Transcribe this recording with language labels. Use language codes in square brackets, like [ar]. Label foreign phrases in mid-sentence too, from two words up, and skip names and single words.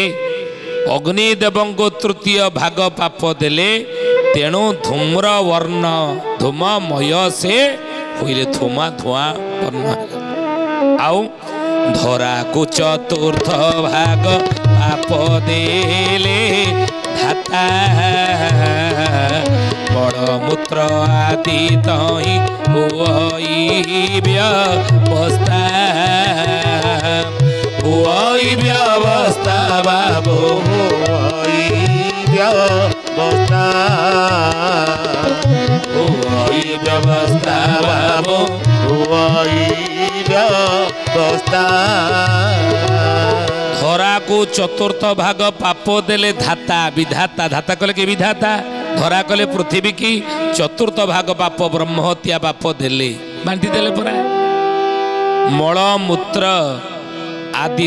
[or] ଅଗ୍ନିଦେବଙ୍କୁ ତୃତୀୟ ଭାଗ ପାପ ଦେଲେ ତେଣୁ ଧୂମ୍ର ବର୍ଣ୍ଣ ଧୂମମୟ ସେ ହୋଇଲେ ଧୂମା ଧୂଆଁ ବର୍ଣ୍ଣ ହେଲା। ଆଉ ଧରାକୁ ଚତୁର୍ଥ ଭାଗ ପାପ ଦେଲେ ଧାତା ମଳମୂତ୍ର ଆଦି ତହିଁ ହୁଇ ବ୍ୟବସ୍ଥା ହୁଇ ବ୍ୟବସ୍ଥା ବାବୁ ହୁଇ ବ୍ୟବସ୍ଥା ହୁଇ ବ୍ୟବସ୍ଥା ବାବୁ ହୁଇ ବ୍ୟବସ୍ଥା ଧରାକୁ ଚତୁର୍ଥ ଭାଗ ପାପ ଦେଲେ ଧାତା ବିଧାତା ଧାତା କଲେ କି ବିଧାତା ଧରା କଲେ ପୃଥିବୀ କି ଚତୁର୍ଥ ଭାଗ ପାପ ବ୍ରହ୍ମହତ୍ୟା ପାପ ଦେଲେ ବାଣ୍ଟି ଦେଲେ ପରା ମଳମୂତ୍ର ଆଦି